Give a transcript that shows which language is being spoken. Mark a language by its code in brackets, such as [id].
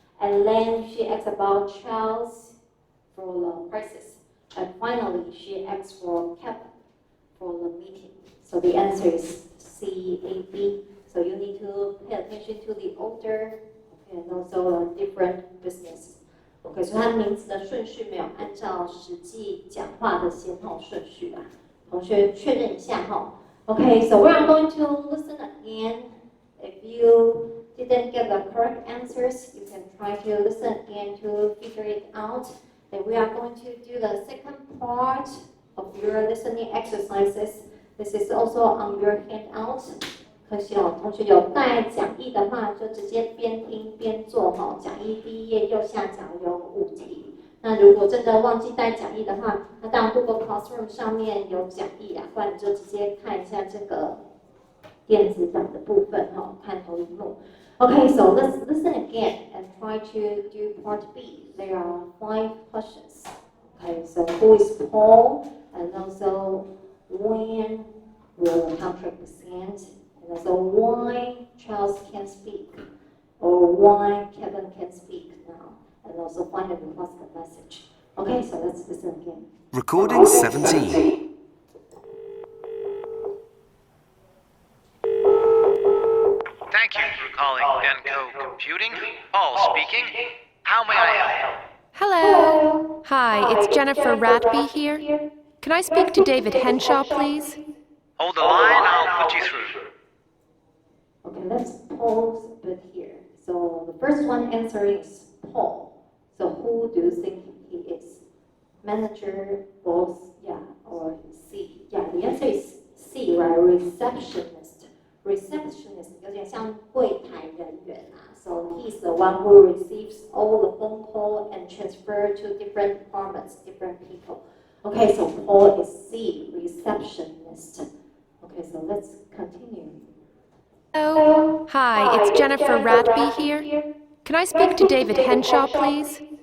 [en] And then she asked about Charles for the prices. And finally, she asked for Kevin for the meeting. So the answer is CAB. So you need to pay attention to the order and also different business. [zh] OK， 所以它名字的顺序没有按照实际讲话的先后顺序啦。同学确认一下哈。 [en] OK, so we are going to listen again. If you didn't get the correct answers, you can try to listen again to figure it out. And we are going to do the second part of your listening exercises. This is also on your handout. [zh] 可惜哦，同学有带讲义的话，就直接边听边做哈。讲义第一页右下角有5题。那如果真的忘记带讲义的话，那当然 Google Classroom 上面有讲义啦，不然你就直接看一下这个电子版的部分哈，看投影幕。 [en] Okay, so let's listen again and try to do part B. There are 5 questions. Okay, so who is Paul? And also when will the contract be signed? And also why Charles can speak? Or why Kevin can speak now? And also finally what's the message? Okay, so let's listen again. Recording 17. Thank you for calling NCO Computing. Paul speaking. How may I help? Hello. Hi, it's Jennifer Ratby here. Can I speak to David Henshaw, please? Hold the line, I'll put you through. Okay, let's pause a bit here. So the first one answering is Paul. So who do you think he is? Manager, boss, yeah, or C? Yeah, the answer is C, right? Receptionist. [zh] Receptionist 有点像柜台人员啊。 [en] So he's the one who receives all the phone call and transfer to different departments, different people. Okay, so Paul is C, receptionist. Okay, so let's continue. Hello. Hi, it's Jennifer Ratby here. Can I speak to David Henshaw, please?